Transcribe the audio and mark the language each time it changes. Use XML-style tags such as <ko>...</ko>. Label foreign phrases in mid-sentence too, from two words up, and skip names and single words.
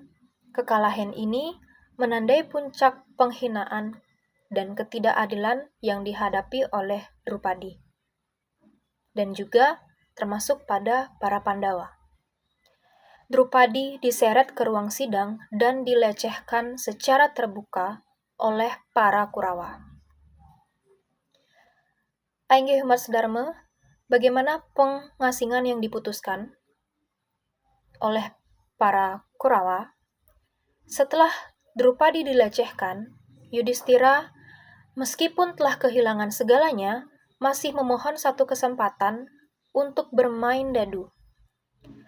<id>Kekalahan ini menandai puncak penghinaan dan ketidakadilan yang dihadapi oleh Drupadi, dan juga termasuk pada para Pandawa. Drupadi diseret ke ruang sidang dan dilecehkan secara terbuka oleh para Kurawa. Ainggih umat sedharma, bagaimana pengasingan yang diputuskan oleh para Kurawa? Setelah Drupadi dilecehkan, Yudhistira, meskipun telah kehilangan segalanya, masih memohon satu kesempatan untuk bermain dadu.</id>